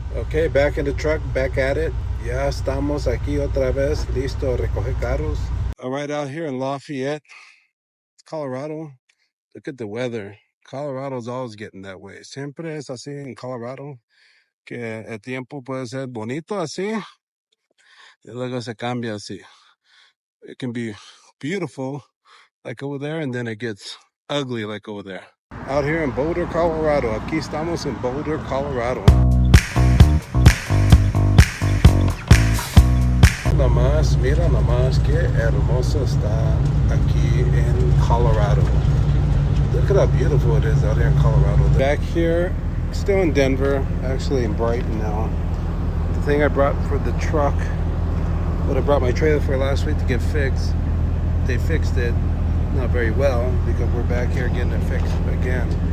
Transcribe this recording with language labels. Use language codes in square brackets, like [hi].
[en] Okay, back in the truck, back at it. [es] Ya estamos aquí otra vez, listo a recoger carros. [en] All right, out here in Lafayette, Colorado. Look at the weather. Colorado's always getting that way. [es] Siempre es así en Colorado, que el tiempo puede ser bonito así, y luego se cambia así. [en] It can be beautiful like over there, and then it gets ugly like over there. Out here in Boulder, Colorado. [es] Aquí estamos en Boulder, Colorado. Mira nomás qué hermoso está aquí en Colorado. [en] Look at how beautiful it is out here in Colorado. Back here, still in Denver, actually in Brighton now. The thing I brought for the truck, what I brought my trailer for last week to get fixed, they fixed it not very well because we're back here getting it fixed again.